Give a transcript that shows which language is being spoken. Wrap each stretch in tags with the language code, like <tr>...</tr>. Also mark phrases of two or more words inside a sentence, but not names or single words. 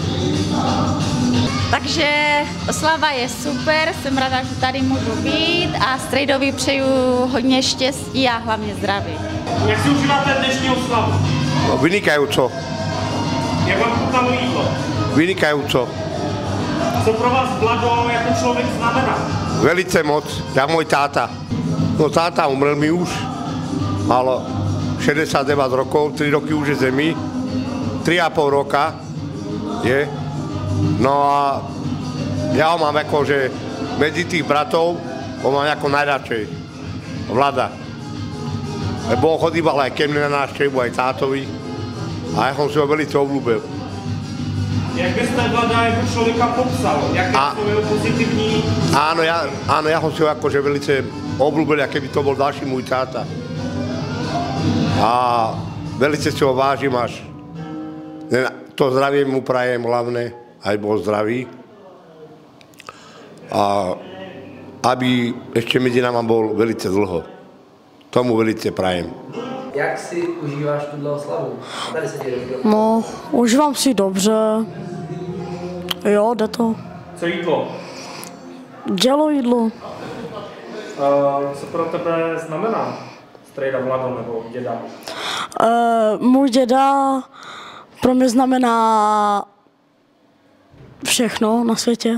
<cs>Takže oslava je super, jsem ráda, že tady můžu být a strejdovi přeju hodně štěstí a hlavně zdraví. Jak si užíváte dnešní oslavu?</cs> <sk>No, vynikajúco.</sk> <cs>Jak vám chutnalo jídlo?</cs> <sk>Vynikajúco.</sk> <cs>Co pro vás Vlado jako člověk znamená?</cs> <sk>Velice moc. Jak môj táta. No táta umrel mi už. Mal 69 rokov, 3 roky už je zemi. 3,5 roka je. No a ja ho mám ako, že medzi tých bratov ho mám ako najradšej. Vlada. Lebo on chodíval aj ke mne na návštevu, aj tátovi. A ja som si ho velice obľúbil.</sk> <cs>Jak byste Vlada jako člověka popsal? Jaké jsou jeho pozitivní?</cs> <sk>Áno, ja som si ho akože velice obľúbil, aké by to bol ďalší môj táta. A velice si ho vážim až. To zdravie mu prajem hlavne, aj bol zdravý. A aby ešte medzi náma bol velice dlho. Tomu velice prajem.</sk> <cs>Jak si užíváš tuhle oslavu? Tady se děje. No, užívám si dobře. Jo, jde to. Co jídlo? Dělo jídlo. Co pro tebe znamená strejda Vlado nebo děda? Můj děda pro mě znamená všechno na světě.</cs>